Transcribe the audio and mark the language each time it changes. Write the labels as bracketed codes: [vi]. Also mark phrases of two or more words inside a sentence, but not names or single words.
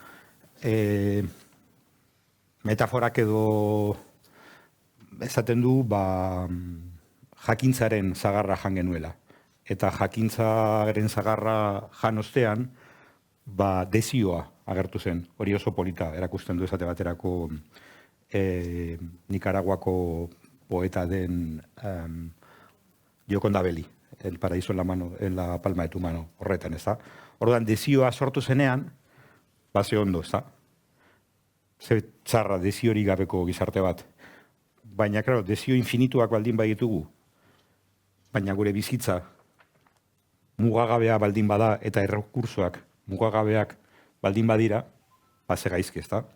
[eu] Metaforak edo esaten du jakintzaren zagarra jan genuela. Eta jakintzaren zagarra jan ostean, desioa agertu zen. Hori oso polita erakusten du esate baterako Nikaraguako poeta den Gioconda Belli, El paraíso en la palma de tu mano, horretan, ez da? Orduan, desioa sortu zenean, ze ondo, ez da? Ze txarra desiori gabeko gizarte bat. Baina, klaro, desio infinituak baldin baditugu, baina gure bizitza mugagabea baldin bada eta errekursoak mugagabeak baldin badira, ze gaizki, ez da?